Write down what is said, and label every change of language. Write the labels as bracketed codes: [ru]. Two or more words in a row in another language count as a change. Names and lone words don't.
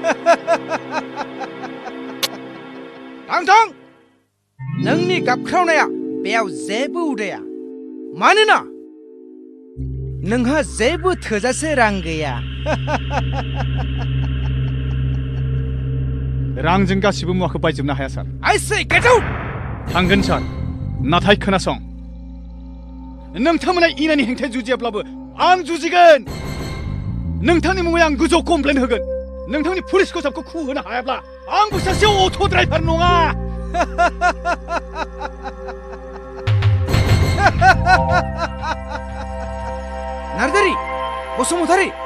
[brx] थां थां! नोंनि गाबख्रावनाया बेयाव जेबो उदाया। मानोना नोंहा जेबो थोजासे रां गैया। रांजों गासिबो मुवाखौ बायजोबनो हाया सार। [en] I say get out! [brx] थांगोन सार, नाथाय खोनासं। नोंथांमोना इनायनि हेंथायै जुजियाब्लाबो आं जुजिगोन। नोंथांनि मुङै आं गोजौ कमप्लेन होगोन। नोंथांनि पुलिस खसाबखौ खु होनो हायाब्ला आंबो सासे [en] auto driver [brx] नङा। नार्जारी, बसुमतारी,